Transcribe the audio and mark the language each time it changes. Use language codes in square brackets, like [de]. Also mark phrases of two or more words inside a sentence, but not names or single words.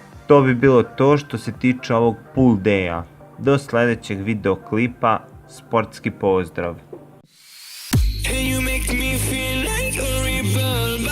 [sr] to bi bilo to što se tiče ovog [en] pool daya. [sr] Do sledećeg videoklipa, sportski pozdrav! [en] And you make me feel like a rebel.